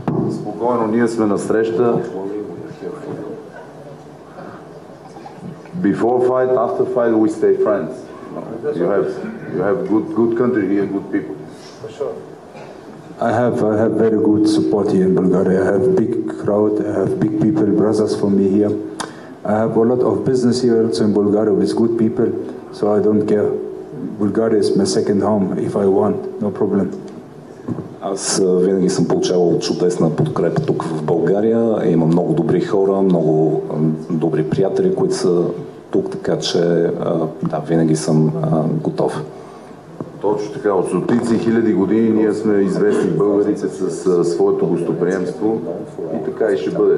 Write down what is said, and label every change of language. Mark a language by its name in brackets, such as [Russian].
[Bulgarian] Спокойно, ние сме на среща. [English] before fight, after fight, we stay friends. You have good country here, good people. For sure. I have very good support here in Bulgaria. I have big crowd. I have big people, brothers for me here. I have a lot of business here also in Bulgaria with good people, so I don't care. Bulgaria is my second home if I want, no problem. [Bulgarian] Аз винаги съм получавал чудесна подкрепа тук в България. Има много добри хора, много добри приятели, които са тук, така че да, винаги съм готов. Точно така, от стотици хиляди години ние сме известни българите с своето гостоприемство и така и ще бъде.